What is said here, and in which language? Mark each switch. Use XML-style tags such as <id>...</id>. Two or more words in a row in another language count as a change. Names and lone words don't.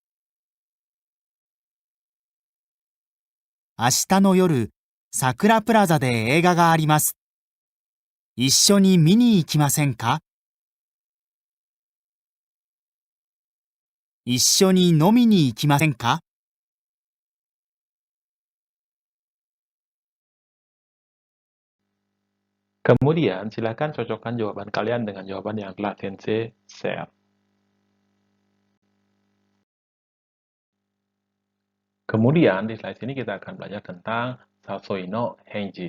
<ja>明日の夜、桜プラザで映画があります。一緒に見に行きませんか？一緒に飲みに行きませんか？</ja> <id>Kemudian, silakan cocokkan jawaban kalian dengan jawaban yang telah Sensei share. Kemudian, di slide ini kita akan belajar tentang</id> <ja>誘いの返事.</ja>